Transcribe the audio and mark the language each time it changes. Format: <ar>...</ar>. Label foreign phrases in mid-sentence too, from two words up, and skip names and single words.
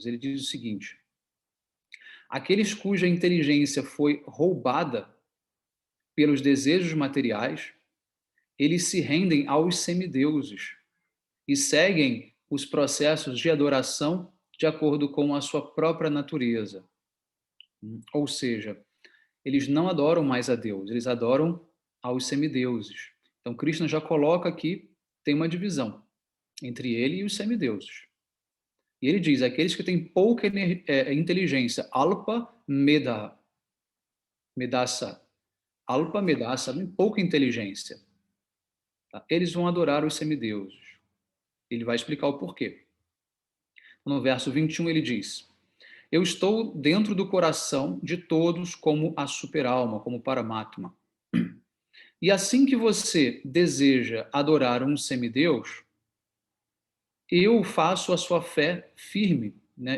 <pt>Ele diz o seguinte: aqueles cuja inteligência foi roubada pelos desejos materiais, eles se rendem aos semideuses e seguem os processos de adoração de acordo com a sua própria natureza. Ou seja, eles não adoram mais a Deus, eles adoram aos semideuses. Então, Krishna já coloca aqui, tem uma divisão entre ele e os semideuses. E ele diz, aqueles que têm pouca inteligência,</pt> <sa>alpa medasa, alpa medasa,</sa> <pt>pouca inteligência, tá? Eles vão adorar os semideuses. Ele vai explicar o porquê. No verso 21 ele diz, eu estou dentro do coração de todos como a superalma, como Paramatma. E assim que você deseja adorar um semideus, eu faço a sua fé firme, né?</pt>